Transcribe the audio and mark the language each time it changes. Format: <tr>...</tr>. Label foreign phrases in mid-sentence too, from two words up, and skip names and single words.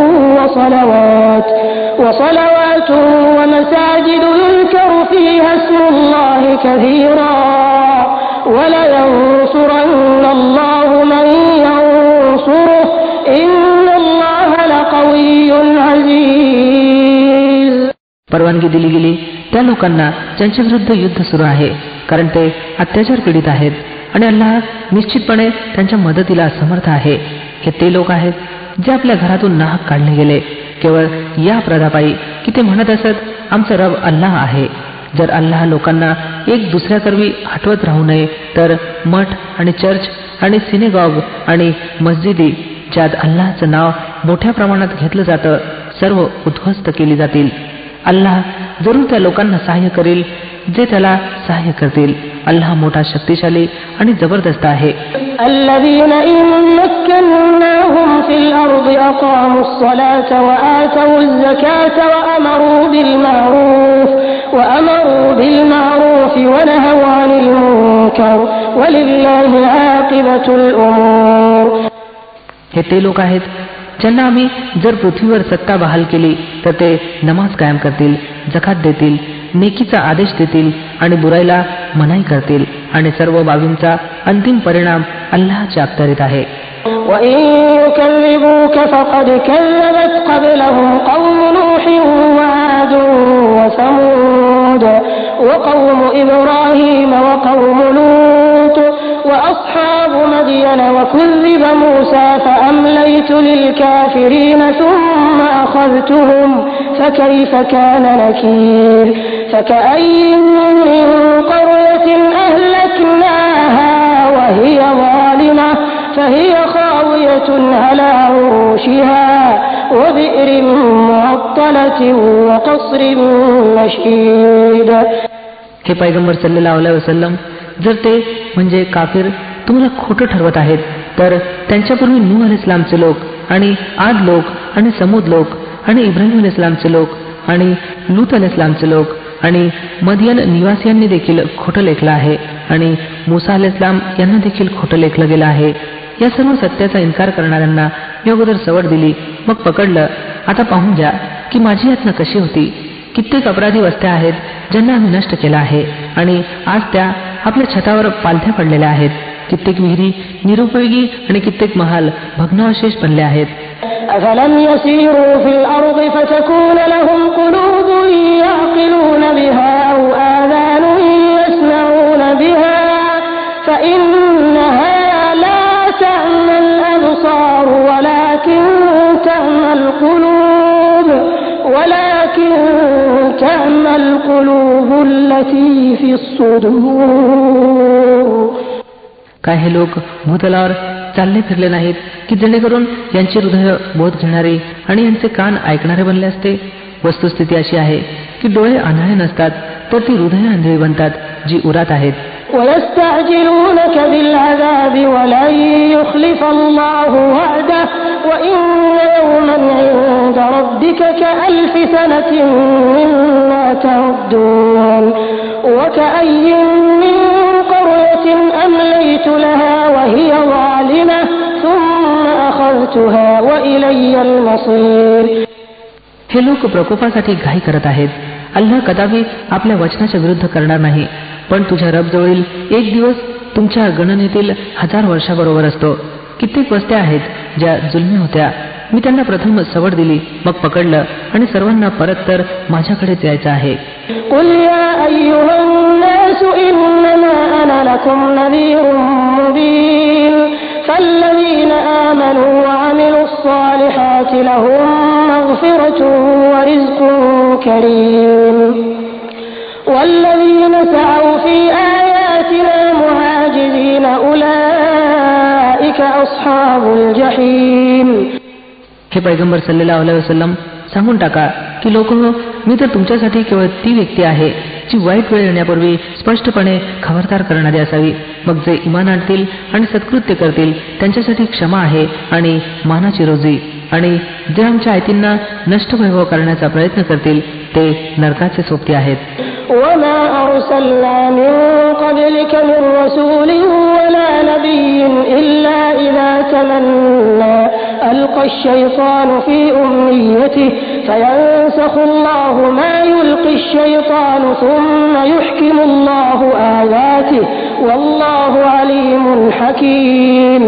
<ar>وصلوات ومساجد يذكر فيها اسم الله كثيرا ولينصرن الله من ينصره إن الله لقوي عزيز.</ar> <mr>परवानगी दिली गेली त्या लोकांना ज्यांच्या विरुद्ध युद्ध सुरू आहे, कारण ते अत्याचार पीडित आहेत आणि अल्लाह निश्चितपणे त्यांच्या मदतीला समर्थ आहे. हे ते लोक आहेत जे आपल्या घरातून नाहक काढले गेले केवळ या प्रदापायी की ते म्हणत असत आमचा रब अल्लाह आहे. जर अल्लाह लोकांना एक दुसऱ्याकरवी हटवत राहू नये तर मठ आणि चर्च आणि सिनेगॉग आणि मस्जिदी ज्यात अल्लाहचं नाव मोठ्या प्रमाणात घेतलं जातं सर्व उद्ध्वस्त केली जातील. अल्लाह जरूर त्या लोकांना सहाय्य करेल जे त्याला सहाय्य करतील. अल्लाह मोठा शक्तिशाली आणि जबरदस्त आहे.</mr> <ar>الذين إن مكناهم في الأرض أقاموا الصلاة وآتوا الزكاة وأمروا بالمعروف ونهوا عن المنكر ولله عاقبة الأمور.</ar> <mr>हे ते लोक आहेत ज्यांना आम्ही जर पृथ्वीवर सत्ता बहाल केली तर ते नमाज कायम करतील, जकात देतील, नेकीचा आदेश देतील आणि बुराईला मनाई करतील आणि सर्व बाबींचा अंतिम परिणाम अल्लाहच्या अखत्यारीत आहे.</mr> <ar>وَإِن يُكَذِّبُوكَ فَقَدْ كَذَّبَتْ قَبْلَهُمْ قَوْمُ نُوحٍ وَعَادٌ وَثَمُودُ وَقَوْمُ إِبْرَاهِيمَ وَقَوْمُ لُوطٍ وَأَصْحَابُ مَدْيَنَ وَكُذِّبَ مُوسَى فَأَمْلَيْتُ لِلْكَافِرِينَ ثُمَّ أَخَذْتُهُمْ فَكَيْفَ كَانَ نَكِيرِ فَكَأَيِّن مِّن قَرْيَةٍ أَهْلَكْنَاهَا وَهِيَ ظَالِمَةٌ فهي خاوية على عروشها وبئر معطلة وقصر مشيد.</ar> <mr>हे पैगंबर</mr> <ar>صلى الله عليه وسلم,</ar> <mr>जर ते म्हणजे काफिर तुम्हाला खोटं ठरवत आहेत तर त्यांच्यापूर्वी नूह अलैहिस्सलामचे लोक आणि आद लोक आणि समूद लोक आणि इब्राहिम अलैहिस्सलामचे लोक आणि लूत अलैहिस्सलामचे लोक आणि मदियन निवासियांनी देखील खोटं लेखलं आहे आणि मूसा अलैहिस्सलाम यांना देखील खोटं लेखलं गेलं आहे. या सर्व सत्याचा इन्कार करणाऱ्यांना मी अगोदर सवड दिली, मग पकडलं. आता पाहून घ्या की माझी यातना कशी होती. कित्येक अपराधी वस्त्या आहेत ज्यांना आम्ही नष्ट केला आहे आणि आज त्या आपल्या छतावर पालथ्या पडलेल्या आहेत. कित्येक विहिरी निरुपयोगी आणि कित्येक महाल भग्नावशेष बनले आहेत.</mr> <ar>أفلم يسيروا في الأرض فتكون لهم قلوب يعقلون بها أو آذان يسمعون بها فإنها لا تعمى الأبصار ولكن تعمى القلوب التي في الصدور.</ar> <mr>काय हे लोक भूतलावर चालले फिरले नाहीत की जेणेकरून यांचे हृदय बोध घेणारे आणि यांचे कान ऐकणारे बनले असते. वस्तुस्थिती अशी आहे की डोळे आंधळे नसतात तर ती हृदय आंधळी बनतात जी उरात आहेत.</mr> <ar>ويستعجلونك بالعذاب ولن يخلف الله وعده وإن يوما عند ربك كألف سنة مما تعدون وكأي من قرية أمليت لها وهي ظالمة ثم أخذتها وإلي المصير.</ar> <mr>हे लोक प्रकोपासाठी घाई करत आहेत. अल्लाह कदापि आपल्या वचनाच्या विरुद्ध करणार नाही, पण तुझ्या रबजवळील एक दिवस तुमच्या गणनेतील 1000 वर्षाबरोबर असतो. कित्येक वस्त्या आहेत ज्या जुलमी होत्या. मी त्यांना प्रथम सवड दिली, मग पकडलं आणि सर्वांना परत तर माझ्याकडेच यायचं आहे.</mr> <ar>قل يا أيها الناس إنما أنا لكم نذير مبين فالذين آمنوا وعملوا الصالحات لهم مغفرة ورزق كريم والذين سعوا في آياتنا معاجزين أولئك أصحاب الجحيم.</ar> <mr>हे पैगंबर</mr> <ar>صلى الله عليه وسلم,</ar> <mr>सांगून टाका की लोकांनो, मी तर तुमच्यासाठी केवळ ती व्यक्ती आहे जी वाईट वेळ येण्यापूर्वी स्पष्टपणे खबरदार करणारी असावी. मग जे इमान आणतील आणि सत्कृत्य करतील त्यांच्यासाठी क्षमा आहे आणि मानाची रोजी, आणि जे आमच्या आयतींना नष्ट वैभव करण्याचा प्रयत्न करतील ते नरकाचे सोबती आहेत.</mr> <ar>وما أرسلنا من قبلك من رسول ولا نبي إلا إذا تمنى ألقى الشيطان في أمنيته فينسخ الله ما يلقي الشيطان ثم يحكم الله آياته والله عليم حكيم.</ar>